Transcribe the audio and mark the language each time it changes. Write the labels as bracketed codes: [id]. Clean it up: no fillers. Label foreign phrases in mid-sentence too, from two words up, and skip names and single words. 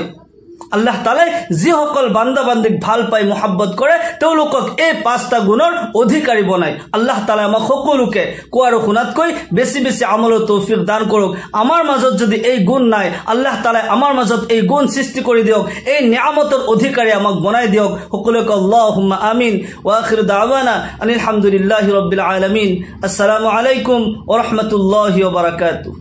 [as] আল্লাহ তাআলাই যিসকল বান্দা বান্দিক ভাল পায়, মহব্বত কৰে, তেওঁলোকক এই 5টা গুণৰ অধিকাৰী বনায়। আল্লাহ তাআলাই আমাক সকলোকে কোৱা আৰু শুনাতকৈ বেছি বেছি আমলৰ তৌফিক দান কৰক। আমাৰ মাজত যদি এই গুণ নাই, আল্লাহ তাআলাই আমাৰ মাজত এই গুণ সৃষ্টি কৰি দিয়ক, এই নিয়ামতৰ অধিকাৰী আমাক বনাই দিয়ক। [ar] সকলোকে اللهم آمين. وآخر دعوانا أن الحمد لله رب العالمين. السلام عليكم ورحمة الله وبركاته.